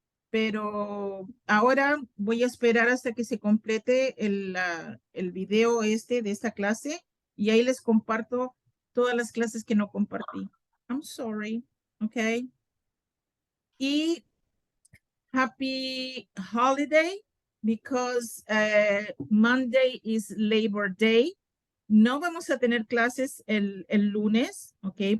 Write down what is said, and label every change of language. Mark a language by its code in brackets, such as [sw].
[es] Pero ahora voy a esperar hasta que se complete el video de esta clase y ahí les comparto todas las clases que no compartí. [en] I'm sorry, okay. [es] Y [en] happy holiday because Monday is Labor Day. [es] No vamos a tener clases el lunes, ¿ok?